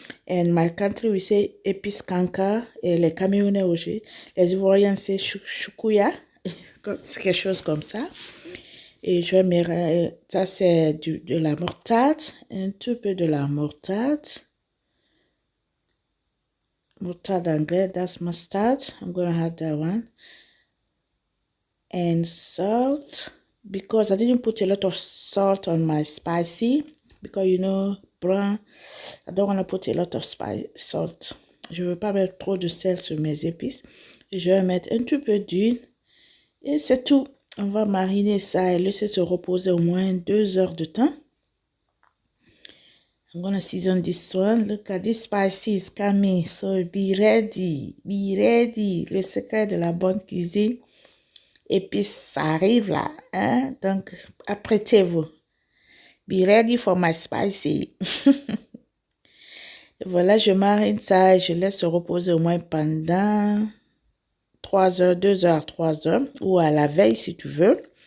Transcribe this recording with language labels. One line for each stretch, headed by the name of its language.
English: And my country we say
French: épices canca. Et les Camerounais aussi. Les Ivoiriens c'est choukuya. C'est quelque chose comme ça. Et je vais mettre, ça c'est de la moutarde. Un tout peu de la moutarde. Moutarde anglais,
English: that's mustard. I'm going to have that one. And salt. Because I didn't put a lot of salt on my spicy. Because you know, brown, I don't want to put a lot of salt.
French: Je ne veux pas mettre trop de sel sur mes épices. Et je vais mettre un tout peu d'huile. Et c'est tout. On va mariner ça et laisser se reposer au moins 2 heures de temps.
English: I'm gonna season this one. Look at this spices coming. So be ready. Be ready.
French: Le secret de la bonne cuisine. Épices, ça arrive là. Hein? Donc, apprêtez-vous.
English: Be ready for my spicy.
French: Voilà, je marine ça et je laisse se reposer au moins pendant 3 heures, 2 heures, 3 heures, ou à la veille si tu veux.